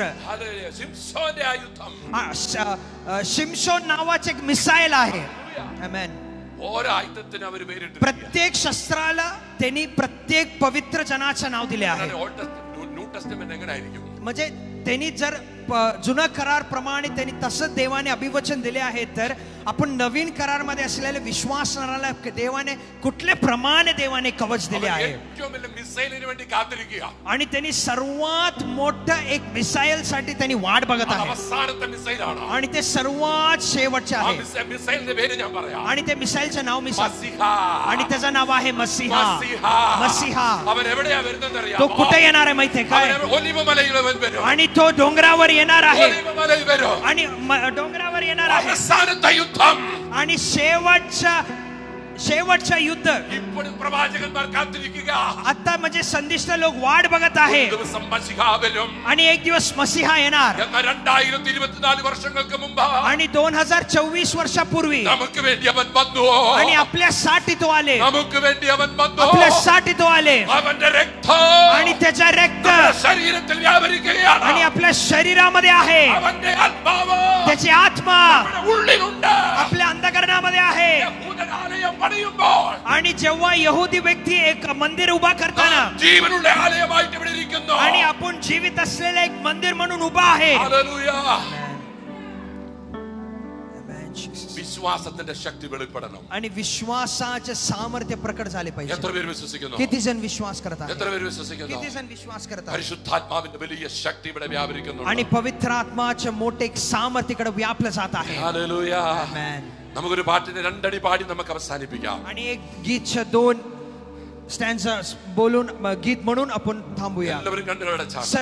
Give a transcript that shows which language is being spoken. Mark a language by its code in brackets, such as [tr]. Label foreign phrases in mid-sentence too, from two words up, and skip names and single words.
[ml] ഹല്ലേലൂയ. ശിംശോന്റെ ആയുധം, [mr] शिमशोन नावाचे एक मिसाईल आहे. आमेन. [ml] ഓരോ ആയുധത്തിനും അവർ പേരിട്ടു. [mr] प्रत्येक शस्त्राला त्यांनी प्रत्येक पवित्र जनाचं नाव दिले आहे. [en] New Testament [ml] എങ്ങനെയായിരിക്കും? [mr] म्हणजे त्यांनी जर जुना करार प्रमाणे त्यांनी तसंच देवाने अभिवचन दिले आहे, तर आपण नवीन करार मध्ये असलेल्या विश्वासणाऱ्याला देवाने कुठले प्रमाणे देवाने कवच दिले आहे. [ml] ഏറ്റവും വലിയ മിസൈലിന് വേണ്ടി കാത്തിരിക്കുക. [mr] आणि त्यांनी सर्वात मोठं एक मिसाईल साठी त्यांनी वाट बघत आहे. [ml] അവസാനത്തെ മിസൈലാണ്. [mr] आणि ते सर्वात शेवटचे [ml] ആ [mr] आहे. [ml] മിസൈലിന്റെ പേര് ഞാൻ പറയാം. [mr] आणि ते मिसाईलचे नाव मी सांगतो. [ml] മസിഹാ. [mr] आणि त्याचं नाव आहे मसीहा. [ml] മസിഹാ. [mr] मसीहा. [ml] അവൻ എവിടെയാ വരുന്നത് അറിയാമോ? [mr] तो कुठे येणार आहे माहितीये काय? [ml] അവൻ ഒലിവ് മലയിൽ വരും. [mr] आणि तो डोंगरावर येणार आहे. [ml] ഒലിവ് മലയിൽ വരും. [mr] आणि डोंगरावर येणार आहे. [ml] അവസാനത്തെ യുദ്ധം. [mr] आणि शेवटच्या युद्ध [ml] ഇപ്പോഴും പ്രവാചകന്മാർ കാത്തിരിക്കുക. [mr] आता म्हणजे संदिष्ट लोक वाट बघत आहे. [ml] ഒരു ദിവസം മസിഹാ വരും. [mr] आणि एक दिवस मसीहा येणार. [ml] എന്നാൽ 2024 വർഷങ്ങൾക്ക് മുമ്പ് [mr] आणि 2024 वर्षापूर्वी [ml] നമുക്ക് വേണ്ടി അവൻ വന്നു. [mr] आणि आपल्यासाठी तो आले. [ml] നമുക്ക് വേണ്ടി അവൻ വന്നു. [mr] आपल्यासाठी तो आले. [ml] അവന്റെ രക്തം [mr] आणि त्याचा रक्त [ml] ശരീരത്തിൽ വ്യാപരിക്കുകയാണ്. [mr] आणि आपल्या शरीरामध्ये आहे. [ml] അവന്റെ ആത്മാവ് [mr] त्याची आत्मा [ml] നമ്മുടെ ഉള്ളിലുണ്ട്. [mr] आपल्या अंतःकरणामध्ये आहे. [ml] യഹൂദനാലയം പണിയുമ്പോൾ [mr] आणि जेव्हा यहुदी व्यक्ती एक मंदिर उभा करताना [ml] ജീവനുള്ള ആലയമായിട്ട് ഇവിടെ ഇരിക്കുന്നു. [mr] आणि आपण जीवित असलेले एक मंदिर म्हणून उभा आहे. [ml] ഹല്ലേലൂയ. വിശ്വാസത്തിന്റെ ശക്തി വെളിപ്പെടണം. [mr] आणि विश्वासाचे सामर्थ्य प्रकट झाले पाहिजे. [ml] എത്ര പേര് വിശ്വസിക്കുന്നു? [mr] किती जण विश्वास करतात? [ml] എത്ര പേര് വിശ്വസിക്കുന്നു? [mr] किती जण विश्वास करतात? [ml] പരിശുദ്ധാത്മാവിന്റെ വലിയ ശക്തി ഇവിടെ വ്യാപരിക്കുന്നുണ്ട്. [mr] आणि पवित्र आत्माचे मोठे एक सामर्थ्य इकडे व्यापलं जात आहे. [ml] ഹല്ലേലൂയ. [mr] Amen. [ml] നമുക്കൊരു പാട്ടിന്റെ രണ്ടടി പാടി നമുക്ക് അവസാനിപ്പിക്കാം. [mr] आणि एक गीतचे 2 स्टॅन्झा बोलून गीत म्हणून आपण थांबूया. [ml] എല്ലാവരും കണ്ണുകളടച്ചാൽ [mr] सर्व